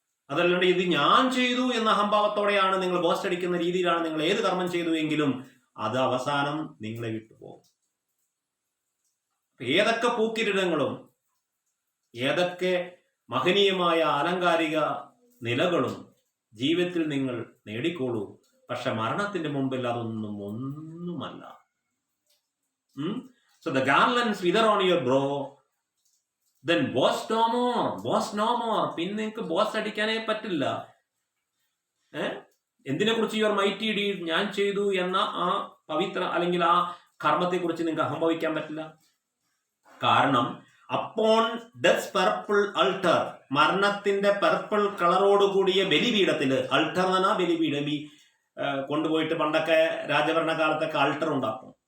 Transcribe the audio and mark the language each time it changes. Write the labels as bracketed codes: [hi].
[ml] അതല്ലാണ്ട് ഇത് ഞാൻ ചെയ്തു എന്ന അഹംഭാവത്തോടെയാണ് നിങ്ങൾ ബോസ്റ്റ് അടിക്കുന്ന രീതിയിലാണ് നിങ്ങൾ ഏത് കർമ്മം ചെയ്തു എങ്കിലും അത് അവസാനം നിങ്ങളെ വിട്ടുപോകും. ഏതൊക്കെ പൂക്കിരീടങ്ങളും ഏതൊക്കെ മഹനീയമായ ആലങ്കാരിക നിലകളും ജീവിതത്തിൽ നിങ്ങൾ നേടിക്കോളൂ. പക്ഷെ മരണത്തിന്റെ മുമ്പിൽ ഒന്നുമല്ല. [en] So the garlands wither on your brow, then boast no more. [ml] പിന്നെ നിങ്ങൾക്ക് ബോസ് അടിക്കാനേ പറ്റില്ല. എന്തിനെ കുറിച്ച്? [en] your mighty deed, [ml] ഞാൻ ചെയ്തു എന്ന ആ പവിത്ര അല്ലെങ്കിൽ ആ കർമ്മത്തെ കുറിച്ച് നിങ്ങൾക്ക് അഹംഭവിക്കാൻ പറ്റില്ല. കാരണം [en] upon death purple altar, [ml] മരണത്തിന്റെ പർപ്പിൾ കളറോടുകൂടിയ ബലിപീഠത്തില്, അൾട്ടർ എന്ന് പറഞ്ഞാൽ ബലിപീഠം, കൊണ്ടുപോയിട്ട് പണ്ടൊക്കെ രാജഭരണകാലത്തൊക്കെ അൾട്ടർ ഉണ്ടാക്കും.